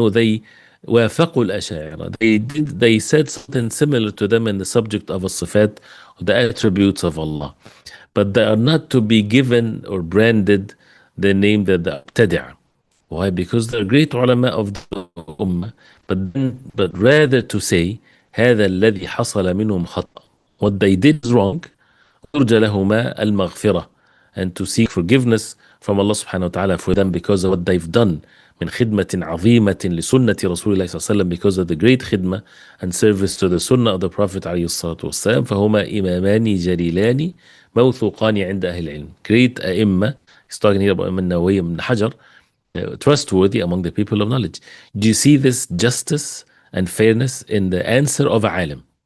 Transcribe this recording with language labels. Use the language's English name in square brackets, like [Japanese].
[Arabic] They وافقوا الأشاعرة. [English] They said something similar to them in the subject of الصفات, the attributes of Allah, but they are not to be given or branded the name that the Abtadi'. Why? Because they're great ulama of the ummah, but rather to say هذا الذي حصل منهم خطأ. What they did is wrong. ترجى لهما المغفرة, and to seek forgiveness from Allah subhanahu wa ta'ala for them because of what they've done. من خدمة عظيمة لسنة رسول الله صلى الله عليه وسلم, because of the great khidmah and service to the sunnah of the Prophet عليه الصلاة والسلام. [Arabic] فهما إمامان جليلان موثوقان عند أهل العلم. [English] Great أئمة. He's talking here about Imam Nawawi and Hajar, trustworthy among the people of knowledge. Do you see this justice and fairness in the answer of a alim?